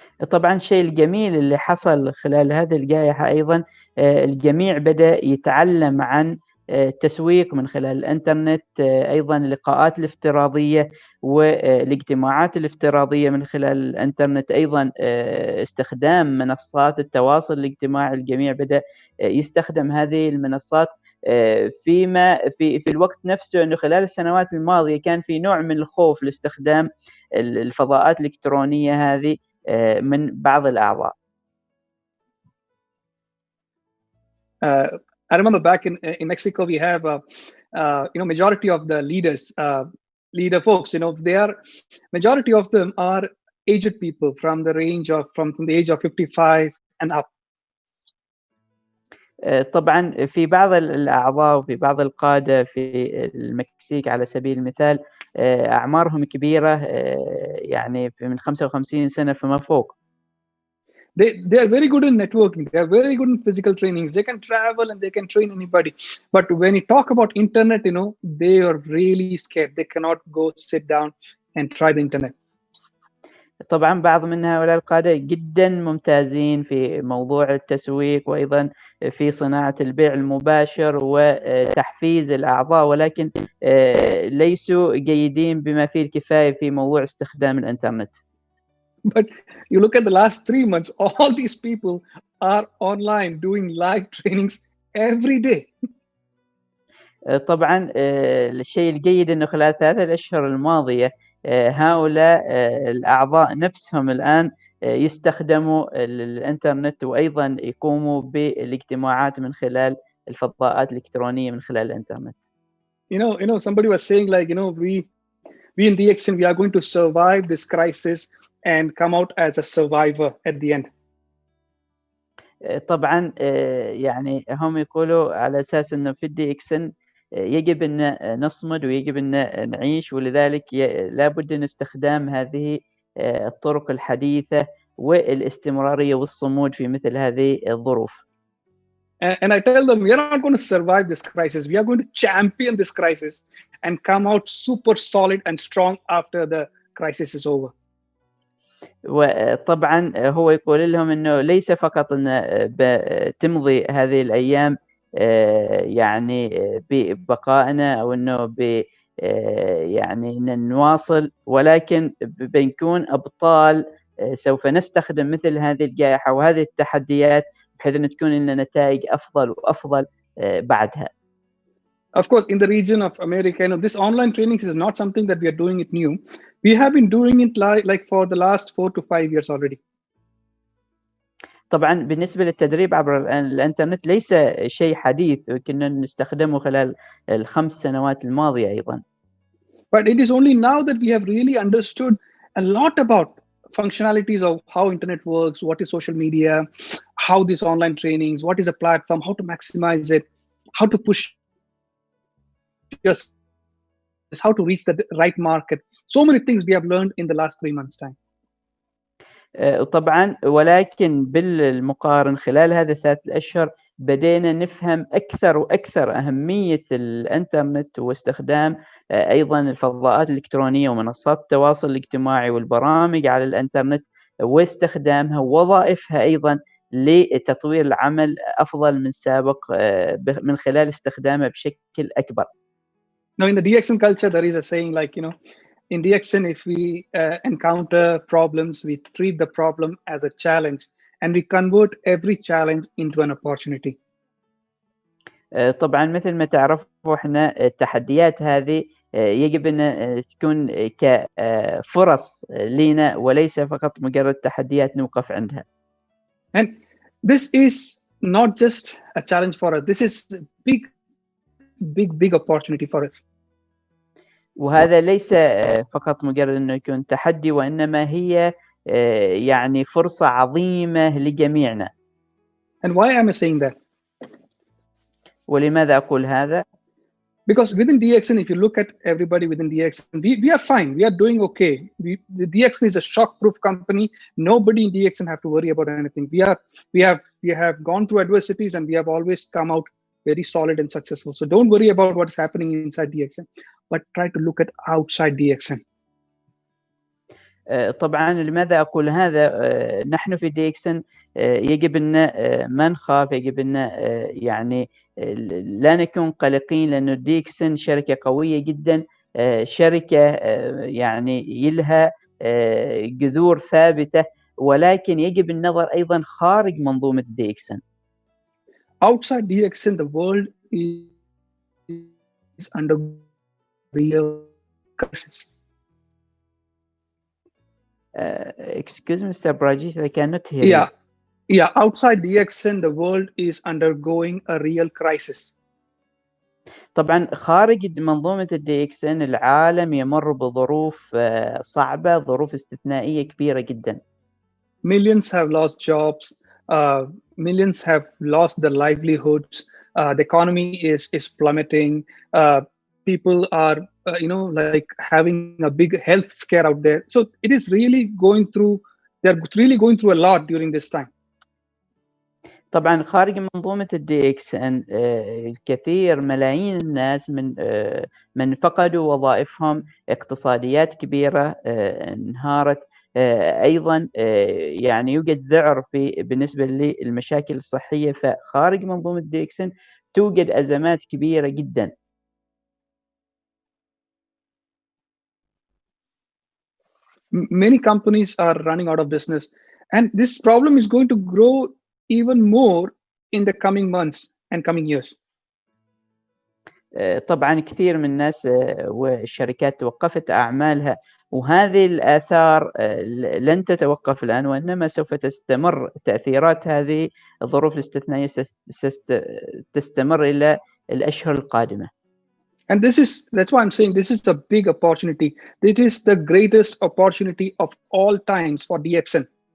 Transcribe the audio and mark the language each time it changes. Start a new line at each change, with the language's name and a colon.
Arabic: طبعا الشيء الجميل اللي حصل خلال هذه الجائحة أيضا الجميع بدأ يتعلم عن التسويق من خلال الإنترنت، أيضا اللقاءات الافتراضية والاجتماعات الافتراضية من خلال الإنترنت، أيضا استخدام منصات التواصل الاجتماعي. الجميع بدأ يستخدم هذه المنصات في الوقت نفسه، أنه خلال السنوات الماضية كان في نوع من الخوف لاستخدام الفضاءات الإلكترونية هذه من بعض الأعضاء.
English: I remember back in Mexico, we have majority of the leader folks. Majority of them are aged people from the age of 55 and up.
Arabic: طبعا في بعض الأعضاء وفي بعض القادة في المكسيك على سبيل المثال أعمارهم كبيرة، يعني من 55 سنة فما فوق.
English: They are very good in networking. They are very good in physical trainings. They can travel and they can train anybody. But when you talk about internet, they are really scared. They cannot go sit down and try the internet.
Arabic: طبعا بعض من هؤلاء القادة جدا ممتازين في موضوع التسويق وأيضا في صناعة البيع المباشر وتحفيز الأعضاء، ولكن ليسوا جيدين بما فيه الكفاية في موضوع استخدام الإنترنت.
English: But you look at the last 3 months, all these people are online doing live trainings every day.
Arabic: طبعا الشيء الجيد أنه خلال 3 الأشهر الماضية هؤلاء الأعضاء نفسهم الآن يستخدموا الإنترنت وأيضا يقوموا بالاجتماعات من خلال الفضاءات الإلكترونية من خلال الإنترنت.
English: Somebody was saying we in DXN, we are going to survive this crisis and come out as a survivor at the end.
Arabic: طبعا يعني هم يقولوا على أساس أنه في DXN يجب أن نصمد ويجب أن نعيش، ولذلك لابد من استخدام هذه الطرق الحديثة والاستمرارية والصمود في مثل هذه الظروف.
English: And I tell them, we are not going to survive this crisis. We are going to champion this crisis and come out super solid and strong after the crisis is over.
Arabic: وطبعا هو يقول لهم أنه ليس فقط أن تمضي هذه الأيام يعني ببقائنا أو أنه يعني نواصل، ولكن بنكون أبطال. سوف نستخدم مثل هذه الجائحة وهذه التحديات بحيث أن تكون لنا نتائج أفضل وأفضل بعدها.
English: Of course, in the region of America, this online training is not something that we are doing it new. We have been doing it like for the last 4 to 5 years already.
Arabic: طبعا بالنسبة للتدريب عبر الإنترنت ليس شيء حديث، كنا نستخدمه خلال ال5 سنوات الماضية أيضا.
English: But it is only now that we have really understood a lot about functionalities of how internet works, what is social media, how these online trainings, what is a platform, how to maximize it, how to push your services, how to reach the right market. So many things we have learned in the last 3 months time.
Arabic: طبعا، ولكن بالمقارن خلال هذه الثلاث الأشهر بدينا نفهم أكثر وأكثر أهمية الإنترنت واستخدام أيضا الفضاءات الإلكترونية ومنصات التواصل الاجتماعي والبرامج على الإنترنت واستخدامها ووظائفها أيضا لتطوير العمل أفضل من سابق من خلال استخدامها بشكل أكبر.
English: Now, in the DXN culture, there is a saying like, in DXN, if we encounter problems, we treat the problem as a challenge and we convert every challenge into an opportunity.
Arabic: طبعا مثل ما تعرفوا احنا التحديات هذه يجب ان تكون كفرص لنا وليس فقط مجرد تحديات نوقف عندها.
English: And this is not just a challenge for us. This is a big opportunity for us.
Arabic: وهذا ليس فقط مجرد انه يكون تحدي، وانما هي يعني فرصة عظيمة لجميعنا.
English: And why am I saying that?
Arabic: ولماذا أقول هذا؟
English: Because within DXN, if you look at everybody within DXN, we are fine. We are doing okay. The DXN is a shock-proof company. Nobody in DXN have to worry about anything. We have gone through adversities and we have always come out very solid and successful. So don't worry about what's happening inside DXN, but try to look at outside DXN.
Arabic: طبعا لماذا أقول هذا؟ نحن في DXN يجب أن ما نخاف، يجب أن يعني لا نكون قلقين، لأنه DXN شركة قوية جدا، شركة يعني يلها جذور ثابتة، ولكن يجب النظر أيضا خارج منظومة DXN.
English: Outside DXN, the world is under real crisis. Excuse me, Mr. Prajith, I cannot hear you. Yeah. Outside DXN, the world is undergoing a real crisis.
Arabic: طبعا خارج منظومة DXN العالم يمر بظروف صعبة، ظروف استثنائية كبيرة جدا.
English: Millions have lost jobs. Millions have lost their livelihoods. The economy is plummeting. People are, like having a big health scare out there. So it is really they're really going through a lot during this time.
Arabic: طبعا خارج منظومة DXN الكثير ملايين الناس من فقدوا وظائفهم، اقتصاديات كبيرة انهارت، أيضا يعني يوجد ذعر بالنسبة للمشاكل الصحية، فخارج منظومة DXN توجد أزمات كبيرة جدا.
English: Many companies are running out of business, and this problem is going to grow even more in the coming months and coming years.
Arabic: طبعا كثير من الناس والشركات توقفت أعمالها، وهذه الآثار لن تتوقف الآن، وإنما سوف تستمر. تأثيرات هذه الظروف الاستثنائية تستمر إلى الأشهر القادمة.
English: And that's why I'm saying this is a big opportunity. This is the greatest opportunity of all times for DXN.